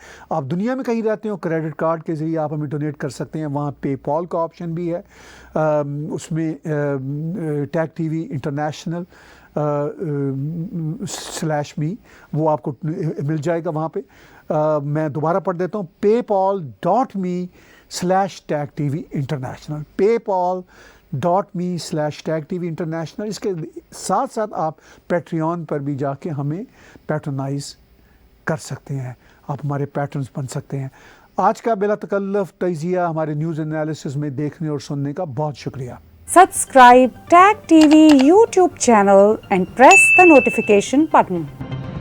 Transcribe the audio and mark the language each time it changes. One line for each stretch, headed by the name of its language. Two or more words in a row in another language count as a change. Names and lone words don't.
Urdu: آپ دنیا میں کہیں رہتے ہو,
English: credit card
Urdu: کے ذریعے آپ ہمیں ڈونیٹ کر سکتے ہیں. وہاں پے پال کا آپشن بھی ہے, اس میں ٹیک ٹی وی انٹرنیشنل /me وہ آپ کو مل جائے گا وہاں پہ. میں دوبارہ پڑھ دیتا ہوں, paypal.me/TechTV International, paypal.me/TechTV International. اس کے ساتھ ساتھ آپ پیٹریون پر بھی جا کے ہمیں پیٹرنائز کر سکتے ہیں, آپ ہمارے پیٹرنز بن سکتے ہیں. آج کا بلا تکلف تجزیہ ہمارے
English: news analyses
Urdu: میں دیکھنے اور سننے کا بہت شکریہ.
English: Subscribe Tag TV YouTube channel and press the notification button.